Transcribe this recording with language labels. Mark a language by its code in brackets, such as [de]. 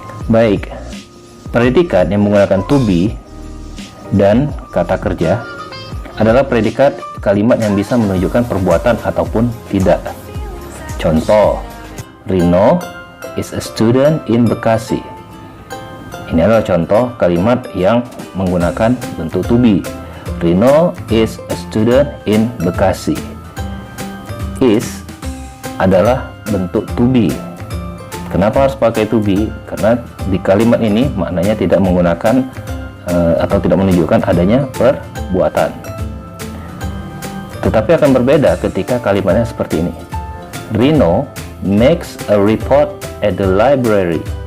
[id] Baik, predikat yang menggunakan to be dan kata kerja adalah predikat kalimat yang bisa menunjukkan perbuatan ataupun tidak. Contoh, [en] Rino is a student in Bekasi. [id] Ini adalah contoh kalimat yang menggunakan bentuk to be. [en] Rino is a student in Bekasi. [id] Is adalah bentuk to be. Kenapa harus pakai to be? Karena di kalimat ini maknanya tidak menggunakan atau tidak menunjukkan adanya perbuatan. Tetapi akan berbeda ketika kalimatnya seperti ini. [en] Rino makes a report at the library.